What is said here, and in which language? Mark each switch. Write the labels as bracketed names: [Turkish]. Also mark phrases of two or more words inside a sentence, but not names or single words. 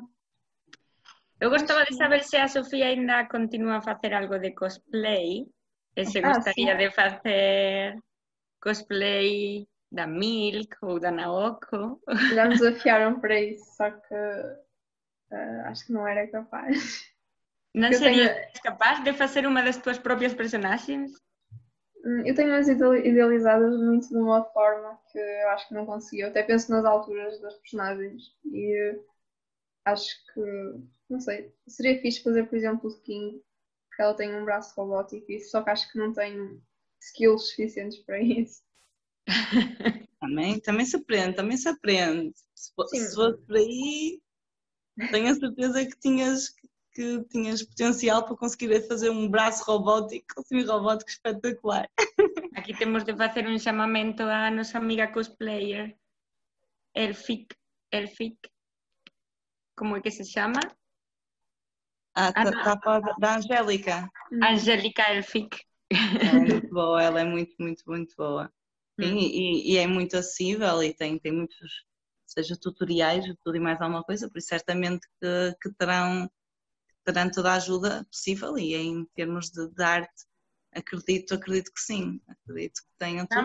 [Portuguese] Eu gostava de saber se a Sofia ainda continua a facer algo de cosplay, e se gostaria de facer cosplay da Milk ou da Naoko. Já me desafiaram para isso, só que acho que não era capaz. [Galician] Non serias capaz de facer unha das tuas propias personaxes? [Portuguese] Eu tenho as idealizadas muito de uma forma que eu acho que não consegui. Eu até penso nas alturas das personagens e acho que, não sei, seria fixe fazer, por exemplo, de King, porque ela tem um braço robótico, só que acho que não tenho skills suficientes para isso. Também se aprende. Se fosse por aí, tenho a certeza que tinhas potencial para conseguir fazer um braço robótico, semi-robótico espetacular. [Galician] Aquí temos de facer un chamamento á nosa amiga cosplayer, Elfic. Como é que se chama? [Portuguese] Está a falar da Angélica. Angélica Elfic. Ela é muito boa, ela é muito, muito, muito boa. E é muito acessível e tem muitos, seja tutoriais, tudo e mais alguma coisa, por isso certamente que terão terão toda a ajuda possível e em termos de arte, acredito que sim, acredito que tenham tudo.